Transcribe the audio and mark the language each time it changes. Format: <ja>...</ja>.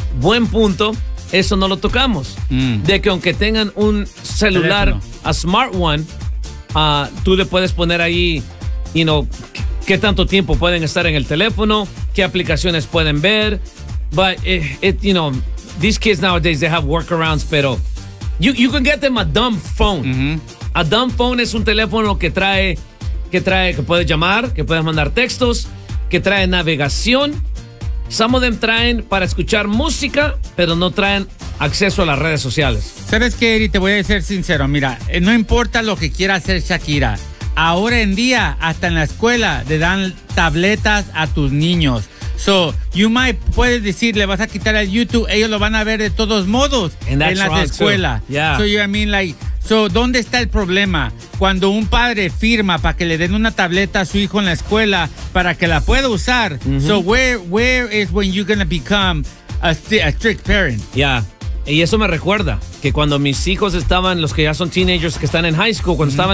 <es>Buen punto. Eso no lo tocamos. Mm. De que aunque tengan un celular,</es> <en>a smart one,</en> <es>tú le puedes poner ahí,</es> <en>you know,</en> <es>qué tanto tiempo pueden estar en el teléfono, qué aplicaciones pueden ver.</es> <en>But, you know, these kids nowadays, they have workarounds,</en> <es>pero</es> <en>you can get them a dumb phone. Mm-hmm.</en> <es>A dumb phone es un teléfono que trae que puedes llamar, que puedes mandar textos, que trae navegación.</es> <en>Some of them</en> <es>traen para escuchar música, pero no traen acceso a las redes sociales. ¿Sabes qué, Eri? Te voy a ser sincero. Mira, no importa lo que quiera hacer Shakira. Ahora en día, hasta en la escuela, le dan tabletas a tus niños.</es> <en>So, you might,</en> <es>puedes decir, le vas a quitar el YouTube. Ellos lo van a ver de todos modos en la escuela.</es> <en>Yeah. So, you know, I mean, like... So,</en> <es>¿dónde está el problema? Cuando un padre firma para que le den una tableta a su hijo en la escuela para que la pueda usar.</es> <en>Mm-hmm. So, where is when you're going to become a strict parent? Yeah.</en> <es>Y eso me recuerda que cuando mis hijos estaban, los que ya son teenagers, que están en high school, cuando estaban en</es>